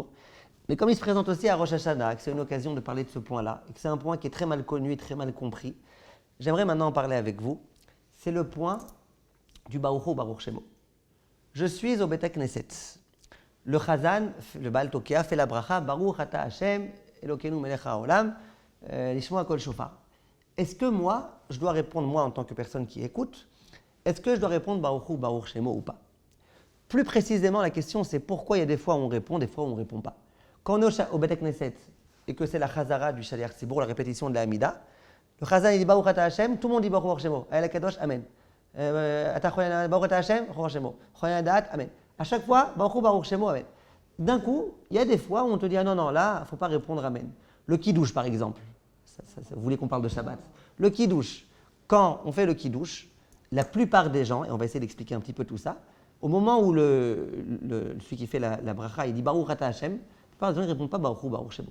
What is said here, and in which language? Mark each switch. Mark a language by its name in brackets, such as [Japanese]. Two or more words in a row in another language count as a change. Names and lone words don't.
[French] Mais comme il se présente aussi à Rosh Hashanah, que c'est une occasion de parler de ce point-là, et que c'est un point qui est très mal connu et très mal compris, j'aimerais maintenant en parler avec vous. C'est le point du [Hebrew] ברוך הוא וברוך שמו. [French] Je suis au [Hebrew] בית כנסת. [French] Le Chazan, le [Hebrew] בעל תוקע, [French] fait la bracha [Hebrew] ברוך אתה השם אלוקינו מלך העולם לשמוע קול שופר. [French] Est-ce que moi, je dois répondre, moi en tant que personne qui écoute, est-ce que je dois répondre [Hebrew] ברוך הוא וברוך שמו [French] ou pas? Plus précisément, la question c'est pourquoi il y a des fois où on répond, des fois où on ne répond pas. Quand on est au [Hebrew] בית כנסת [French] et que c'est la Chazara du [Hebrew] שליח ציבור, [French] la répétition de la Hamida, le Chazan il dit [Hebrew] ברוך אתה השם, [French] tout le monde dit [Hebrew] ברוך הוא וברוך שמו. האל הקדוש, אמן. ברוך אתה השם, ברוך שמו. חונן הדעת, [French] Amen. À chaque fois, [Hebrew] ברוך הוא וברוך שמו, Amen. [French] D'un coup, il y a des fois où on te dit ah non, là, il ne faut pas répondre Amen. Le Kiddush, par exemple. Vous voulez qu'on parle de Shabbat? Le Kiddush. Quand on fait le Kiddush, la plupart des gens, et on va essayer d'expliquer un petit peu tout ça, au moment où celui qui fait la bracha, il dit [Hebrew] ברוך אתה השם, [French] la plupart des gens ne répondent pas [Hebrew] ברוך הוא וברוך שמו.